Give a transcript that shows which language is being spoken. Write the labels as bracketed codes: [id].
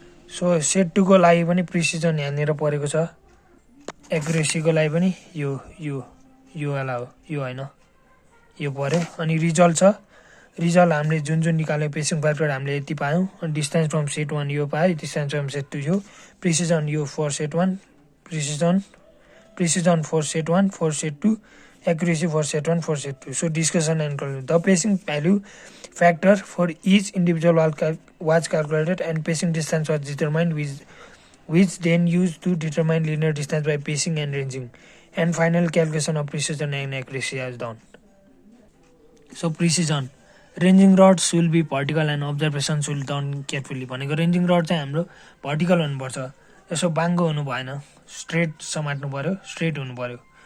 [ne] So set 2 को लागि पनि प्रिसिजन यहाँनिर परेको छ। एक्युरेसीको लागि पनि यो वाला हो, यो होइन, यो पऱ्यो। अनि रिजल्ट छ। रिजल्ट हामीले जुन निकाल्यो पेसिङ फ्याक्टर हामीले यति पायौँ। अनि डिस्टेन्स फ्रम सेट 1 यो पायो, डिस्टेन्स फ्रम सेट 2 यो, प्रिसिजन यो for set 1, precision for set 1 for set 2, [en] accuracy for set 1 for set 2. So discussion and conclusion. The pacing value factor for each individual was calculated and pacing distance was determined, which then used to determine linear distance by pacing and ranging. And final calculation of precision and accuracy is done. So precision. Ranging rods will be vertical and observations will done carefully. [ne] भनेको ranging rod चाहिँ हाम्रो vertical हुनुपर्छ, यसो बाङ्गो हुनु भएन, straight समात्नु पर्यो, straight हुनु पर्यो।